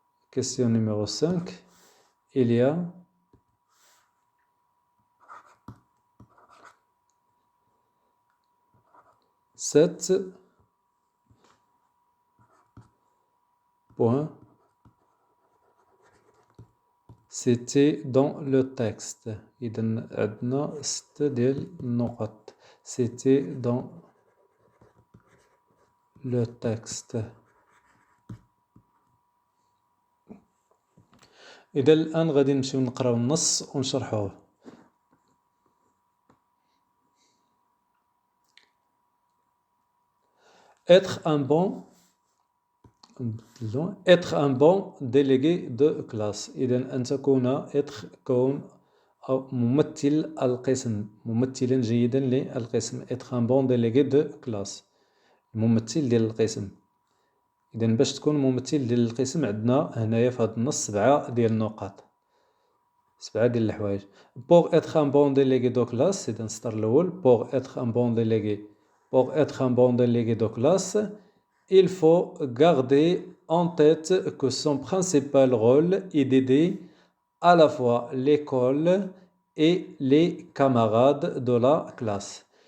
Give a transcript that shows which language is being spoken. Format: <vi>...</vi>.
<fr>Question numéro 5. Il y a 7 points cités dans le texte.</fr> <ar>إذن عندنا 6 ديال النقط</ar> <fr>cités dans le texte.</fr> <ar>إذا الآن غادي نمشيو نقراو النص ونشرحوه.</ar> <fr>Être un bon délégué de classe.</fr> <ar>إذا أن تكون كون أو ممثل القسم ممثلا جيدا للقسم.</ar> <fr>Être un bon délégué de classe.</fr> <ar>ممثل ديال القسم. إذا باش تكون ممثل ديال القسم عندنا هنايا في هذا النص 7 ديال النقاط 7 ديال الحوايج.</ar> <fr>Pour être un bon délégué de classe</fr> <ar>إذا السطر الأول</ar> <fr>pour être un bon délégué de classe il faut garder en tête que son principal rôle est d'aider à la fois l'école et les camarades de la classe.</fr>